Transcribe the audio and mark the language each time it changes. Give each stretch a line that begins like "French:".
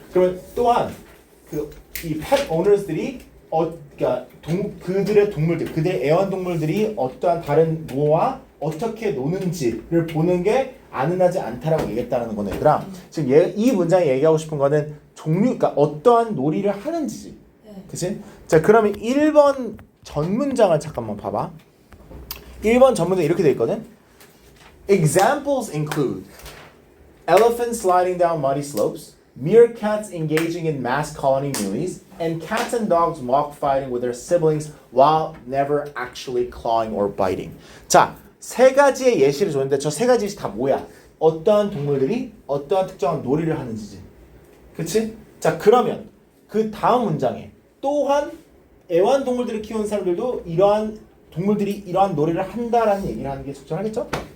Korean: 그러면 또한 이 pet owners들이 그러니까 그들의 동물들, 그들의 애완동물들이 어떠한 다른 뭐와 어떻게 노는지를 보는 게 안 흔하지 않다라고 얘기했다는 거네, 얘들아. 지금 이 문장이 얘기하고 싶은 거는 그러니까 어떠한 놀이를 하는지지. 그치? 자, 그러면 1번 전 문장을 잠깐만 봐봐. 1번 전 문장 이렇게 돼 있거든.
English: Examples include elephants sliding down muddy slopes, meerkats engaging in mass colony mealies, and cats and dogs mock fighting with their siblings while never actually clawing or biting.
Korean: 자, 세 가지의 예시를 줬는데 저 세 가지 예시 다 뭐야? 어떠한 동물들이 어떠한 특정한 놀이를 하는지지. 그치? 자, 그러면 그 다음 문장에 또한 애완동물들을 키우는 사람들도 이러한 동물들이 이러한 놀이를 한다라는 얘기를 하는 게 적절하겠죠?